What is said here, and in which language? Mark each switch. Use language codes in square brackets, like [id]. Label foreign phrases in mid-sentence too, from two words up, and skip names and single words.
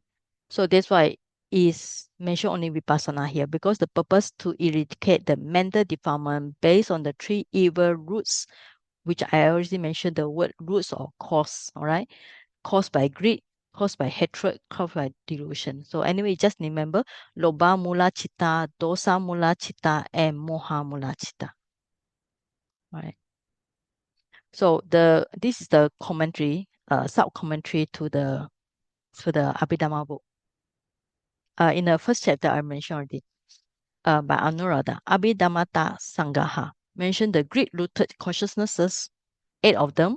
[en] So that's why is mentioned only vipassana here, because the purpose to eradicate the mental defilement based on the 3 evil roots, which I already mentioned the word roots or cause, all right? Caused by greed, caused by hatred, caused by delusion. So anyway, just remember [pi] lobha mula citta, dosa mula citta, [en] and [pi] moha mula citta. [en] All right. So this is the commentary, sub commentary to the Abhidhamma book. In the first chapter I mentioned already, by Anuradha, Abhidhammata Sangaha mentioned the greed-rooted consciousnesses, 8 of them.